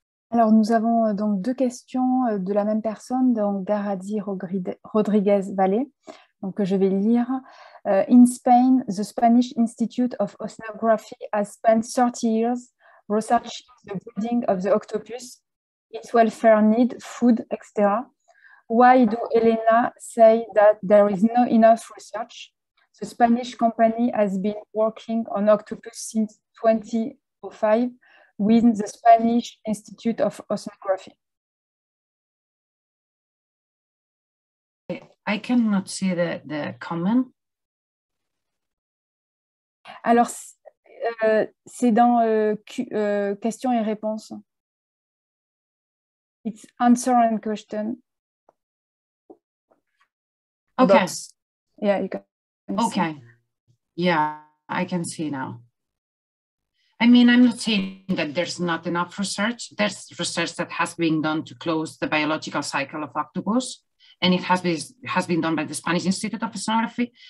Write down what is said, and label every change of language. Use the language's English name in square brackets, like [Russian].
[French] Alors, nous avons donc 2 questions de la même personne, donc Garadi Rodriguez Valle, donc que je vais lire. [English] In Spain, the Spanish Institute of Oceanography has spent 30 years researching the breeding of the octopus, its welfare need, food, etc. Why do Elena say that there is not enough research? The Spanish company has been working on octopus since 2005 with the Spanish Institute of Oceanography. I cannot see the comment. [French] Alors, C'est dans questions et réponses. [English] It's answer and question. Okay. Box. Yeah, you can Okay. see. Yeah, I can see now. I mean, I'm not saying that there's not enough research. There's research that has been done to close the biological cycle of octopus, and it has been done by the Spanish Institute of Oceanography.